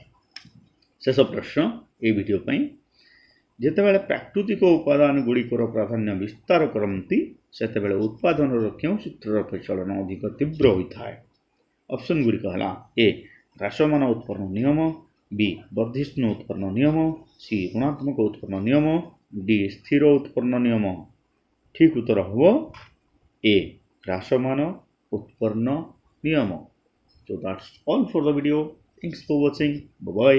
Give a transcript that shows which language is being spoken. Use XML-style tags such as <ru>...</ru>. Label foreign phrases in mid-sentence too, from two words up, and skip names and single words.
<or>ଶେଷ ପ୍ରଶ୍ନ এই ଭିଡ଼ିଓ ପାଇଁ, ଯେତେବେଳେ ପ୍ରାକୃତିକ ଉପାଦାନ ଗୁଡ଼ିକର ପ୍ରାଧାନ୍ୟ ବିସ୍ତାର କରନ୍ତି ସେତେବେଳେ ଉତ୍ପାଦନର କେଉଁ ସୂତ୍ରର ପ୍ରଚଳନ ଅଧିକ ତୀବ୍ର ହୋଇଥାଏ? ଅପସନ୍ ଗୁଡ଼ିକ ହେଲା ଏ ହ୍ରାସମାନ ଉତ୍ପନ୍ନ ନିୟମ, ବି ବର୍ଦ୍ଧିଷ୍ଣୁ ଉତ୍ପନ୍ନ ନିୟମ, ସି ଋଣାତ୍ମକ ଉତ୍ପନ୍ନ ନିୟମ, ଡି ସ୍ଥିର ଉତ୍ପନ୍ନ ନିୟମ। ଠିକ୍ ଉତ୍ତର ହେବ ଏ ହ୍ରାସମାନ ଉତ୍ପନ୍ନ ନିୟମ।</or> <en>So that's all for the video. Thanks for watching. Bye bye.</en>